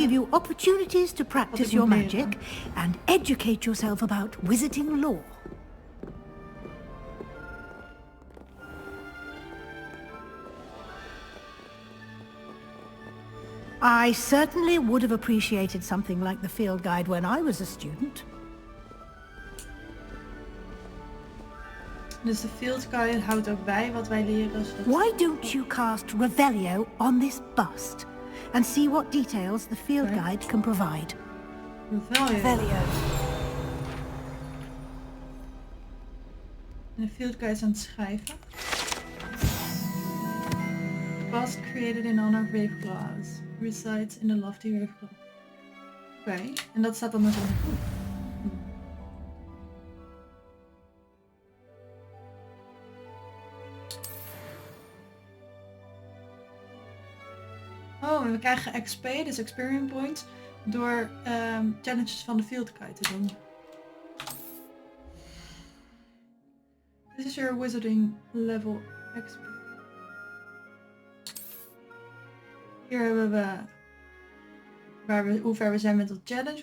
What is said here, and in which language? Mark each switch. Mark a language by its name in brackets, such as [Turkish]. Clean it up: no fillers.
[English] give you opportunities to practice your magic and educate yourself about wizarding lore. I certainly would have appreciated something like the field guide when I was a student. [Dutch] Dus de field guide houdt ook bij wat wij leren. [English] Why don't you cast Revelio on this bust and see what details the field guide can provide? Revelio. [Dutch] En de field guide is aan het schrijven. [English] Bust created in honor of Ravenclaws. Resides in the lofty Ravenclaw. [Dutch] Oké, en dat staat dan dus onder. Oh, en we krijgen XP, dus experience points, door challenges van de field guide te doen. [English] This is your wizarding level XP. [Dutch] Hier hebben we hoe ver we zijn met de challenge.